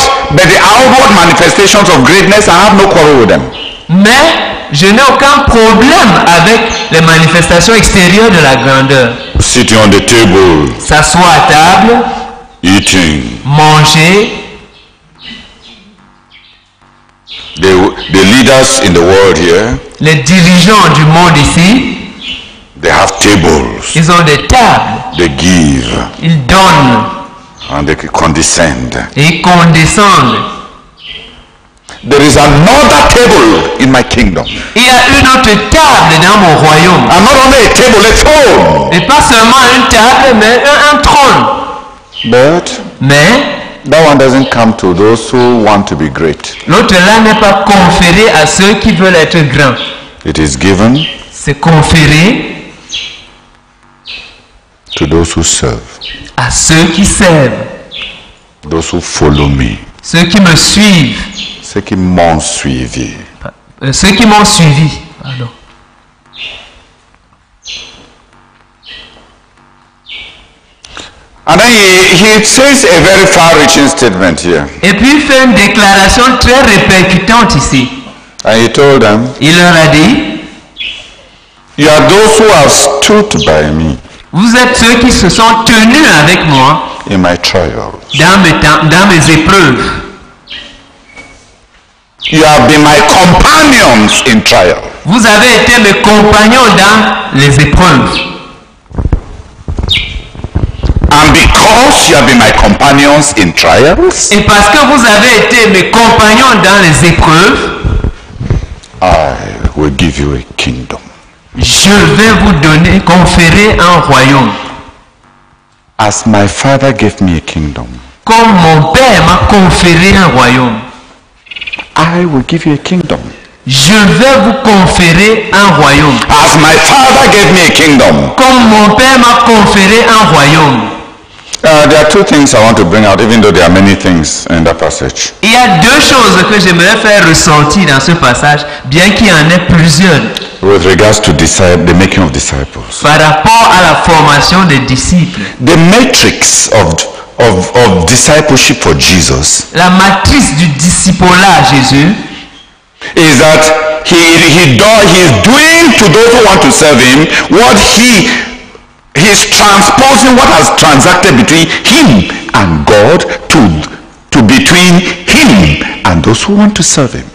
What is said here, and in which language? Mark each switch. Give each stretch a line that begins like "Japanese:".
English: But the outward manifestations of greatness, I have no quarrel with them.
French: Mais je n'ai aucun problème avec les manifestations extérieures de la grandeur.
English: Sitting on the table,
French: S'asseoir à table,
English: eating.
French: manger.
English: The leaders in the world here,
French: Les dirigeants du monde ici,
English: they have tables.
French: ils ont des tables.
English: They give
French: Ils donnent
English: and they condescend.
French: et ils condescendent.
English: There is another table in my kingdom.
French: Il y a une autre table dans mon royaume.
English: And not only a table, a throne.
French: Et pas seulement une table, mais un trône.
English: But
French: Mais
English: that one doesn't come to those who want to be great.
French: l'autre là n'est pas conféré à ceux qui veulent être grands.
English: It is given
French: C'est conféré
English: to those who serve,
French: à ceux qui servent,
English: those who follow me,
French: ceux qui me suivent, ceux qui m'ont suivi. ceux qui m'ont suivi. Pardon.
English: And then he says a very far-reaching statement here.
French: Et puis il fait une déclaration très répercutante ici.
English: And he told them,
French: Il leur a dit,
English: you are those who have stood by me
French: vous êtes ceux qui se sont tenus avec moi
English: in my trials.
French: dans mes épreuves.
English: You have been my companions in trial.
French: Vous avez été mes compagnons dans les épreuves.
English: And because you have been my companions in trials,
French: Et parce que vous avez été mes compagnons dans les épreuves,
English: I will give you a kingdom.
French: je vais vous donner, conférer un royaume.
English: As my father gave me a kingdom,
French: Comme mon Père m'a conféré un royaume,
English: I will give you a kingdom.
French: je vais vous conférer un royaume.
English: As my father gave me a kingdom.
French: Comme mon Père m'a conféré un royaume.
English: There are two things I want to bring out, even though there are many things in that passage.
French: Il y a deux choses que j'aimerais faire ressortir dans ce passage, bien qu'il y en ait plusieurs,
English: With regards to the making of disciples.
French: par rapport à la formation des disciples.
English: The matrix of discipleship for Jesus
French: La matrice du discipolat à Jésus
English: is that he's doing to those who want to serve him what he's transposing what has transacted between him and God to between him and those who want to serve him.